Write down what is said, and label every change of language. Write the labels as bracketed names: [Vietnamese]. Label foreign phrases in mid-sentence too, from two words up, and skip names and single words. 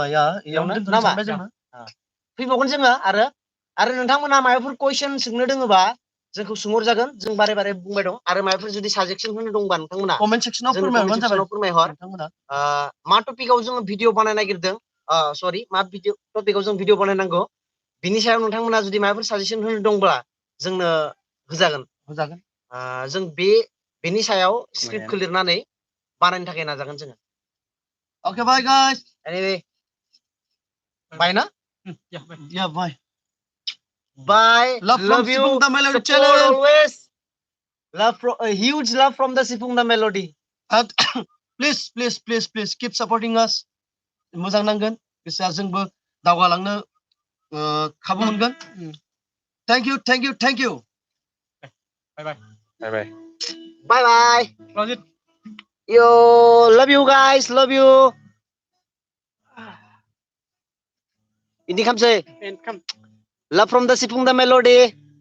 [Bodo] फैबावगोन जोङो आरो नोंथांमोना माबाफोर कुइसन सोंनो दोङोबा जोंखौ सोंहरजागोन जों बारे बारे बुंबाय दं आरो माबाफोर जुदि साजेक्सन होनो दंबा नोंथांमोना कमेन्ट सेक्सनाव फोरमायहर मा टपिकआव जोङो भिडिअ बानायनो नागिरदों सरि मा टपिकआव जों भिडिअ बानायनांगौ बिनि सायाव नोंथांमोना जुदि माबाफोर साजेसन होनो दंब्ला जोंनो होजागोन जों बेनि सायाव स्क्रिप्टखौ लिरनानै बानायनो थाखाय नाजागोन जोङो [English] Okay, bye guys. Anyway, bye na? Yeah, bye. Bye. Love you. Sifung the Melody channel. Always. Huge love from the Sifung the Melody. And please keep supporting us. [Bodo] मोजां नांगोन गोसोआ जोंबो दावगालांनो खाबु मोनगोन. [English] Thank you. Bye. Close it. Yo, love you guys, love you. Ini come say. Love from the Sifung the Melody.